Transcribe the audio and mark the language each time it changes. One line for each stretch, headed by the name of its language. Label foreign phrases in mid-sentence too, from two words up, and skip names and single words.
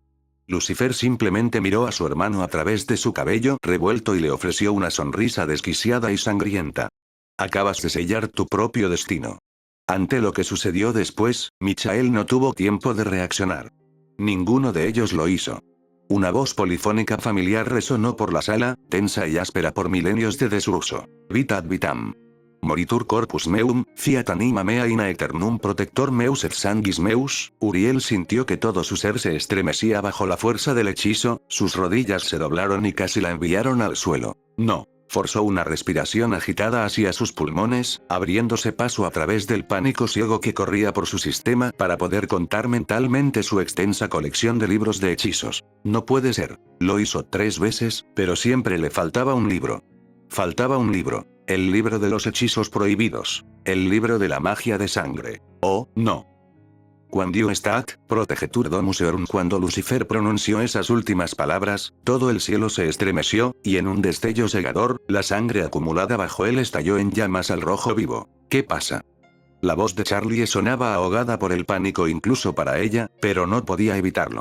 Spanish: Lucifer simplemente miró a su hermano a través de su cabello revuelto y le ofreció una sonrisa desquiciada y sangrienta. Acabas de sellar tu propio destino. Ante lo que sucedió después, Michael no tuvo tiempo de reaccionar. Ninguno de ellos lo hizo. Una voz polifónica familiar resonó por la sala, tensa y áspera por milenios de desuso.
Latin: Vita ad vitam. Moritur corpus meum, fiat anima mea in aeternum protector meus et sanguis meus.
Spanish: Uriel sintió que todo su ser se estremecía bajo la fuerza del hechizo, sus rodillas se doblaron y casi la enviaron al suelo. No. Forzó una respiración agitada hacia sus pulmones, abriéndose paso a través del pánico ciego que corría por su sistema para poder contar mentalmente su extensa colección de libros de hechizos. No puede ser. Lo hizo 3 veces, pero siempre le faltaba un libro. Faltaba un libro. El libro de los hechizos prohibidos. El libro de la magia de sangre. Oh, no.
Latin: Quando estat, protegetur domus eorum.
Spanish: Cuando Lucifer pronunció esas últimas palabras, todo el cielo se estremeció, y en un destello cegador, la sangre acumulada bajo él estalló en llamas al rojo vivo. ¿Qué pasa? La voz de Charlie sonaba ahogada por el pánico incluso para ella, pero no podía evitarlo.